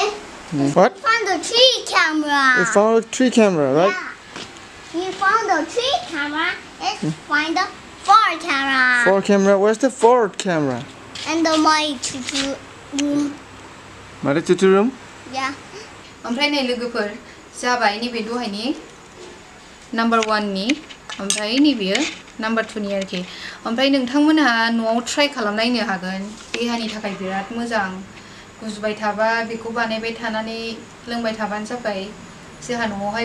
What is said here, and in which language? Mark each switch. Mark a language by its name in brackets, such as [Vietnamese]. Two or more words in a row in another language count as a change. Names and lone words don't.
[English] Yeah. What? Find the tree camera. We found a tree camera, right? Yeah. You found the tree camera. Let's find the 4 camera. 4 camera. Where's the 4th camera? And the my tutu room. Mother tutu room? Yeah. [Bodo] ओमफ्राय नै लोगोफोर जाबाय नैबे दहायनि नाम्बार 1 नि ओमफ्राय नैबेयो नाम्बार 2 नि आरोखि ओमफ्राय नोंथांमोनहा न'आव ट्राइ खालामनायनो हागोन देहानि थाखाय बिराद मोजां गुजुबाय थाबा बेखौ बानायबाय थानानै लोंबाय थाबानो जाबाय जोंहा न'आवहाय